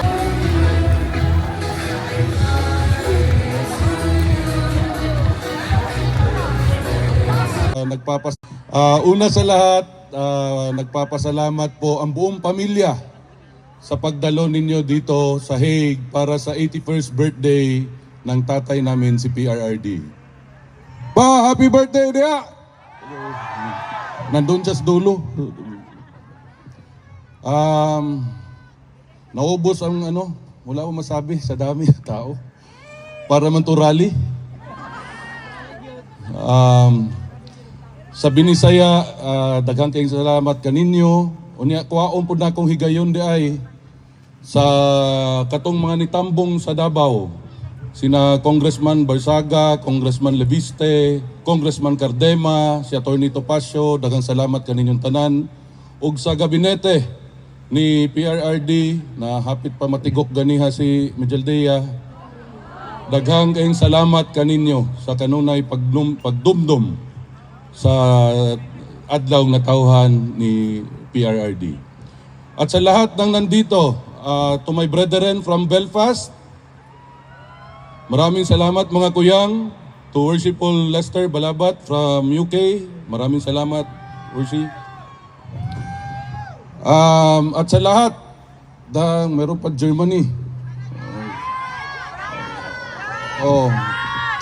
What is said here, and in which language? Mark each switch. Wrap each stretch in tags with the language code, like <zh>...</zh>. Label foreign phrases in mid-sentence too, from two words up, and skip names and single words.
<tl>Una sa lahat, nagpapasalamat po ang buong pamilya sa pagdalo ninyo dito sa Hague para sa 81st birthday ng tatay namin si PRRD. Pa,</tl> <en>happy birthday</en> <tl>dia! Nandun siya sa dulo. Naubos ang ano, wala akong masabi sa dami ng tao.</tl> <ceb>Para man to rally. Sa Binisaya, daghang kayong salamat kaninyo. Unya kuwaon po na akong higayon di ay sa katong mga nitambong sa Davao. Sina Congressman Barsaga, Congressman Leviste, Congressman Cardema, si Atty. Topacio, daghang salamat kaninyong tanan. Ug sa gabinete ni PRRD na hapit pa matigok ganiha si Mijaldea. Daghang kayong salamat kaninyo sa kanunay pagdumdum sa adlaw nga tawhan ni PRRD.</ceb> <tl>At sa lahat ng nandito,</tl> <en>to my brethren from Belfast,</en> <tl>maraming salamat mga kuyang.</tl> <en>To Worshipful Lester Balabat from UK,</en> <tl>maraming salamat, Worship. At sa lahat, meron pa Germany.</tl>